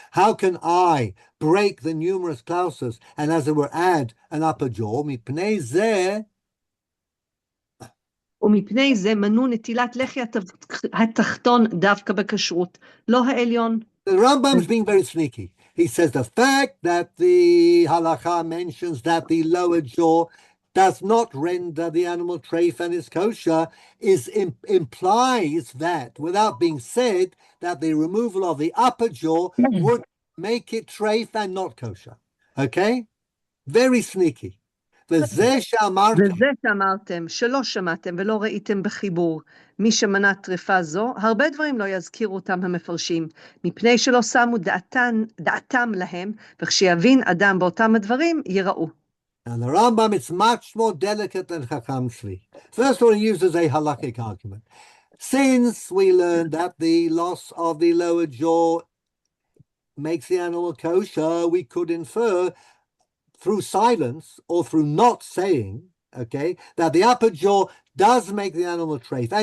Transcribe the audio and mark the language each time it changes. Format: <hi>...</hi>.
<en>How can I break the numerous clauses and, as it were, add an upper jaw?</en> <he>Mipnei zeh. ומפני זה מנו נטילת לחי התחתון דווקא בכשרות, לא העליון.</he> <en>The Rambam is being very sneaky. He says the fact that the halacha mentions that the lower jaw does not render the animal treif and is kosher implies that, without being said, that the removal of the upper jaw would make it treif and not kosher. Okay? Very sneaky.</en> <he>וזה שאמרתם, שלא שמעתם ולא ראיתם בחיבור, מי שמנה טרפה זו, הרבה דברים לא יזכירו אותם המפרשים, מפני שלא שמו דעתם להם, וכשיבין אדם באותם הדברים, יראו.</he> <en>And the Rambam is much more delicate than Chacham Tzvi. First of all, he uses a halakhic argument. Since we learned that the loss of the lower jaw makes the animal kosher, we could infer through silence or through not saying, okay, that the upper jaw does make the animal treif.</en>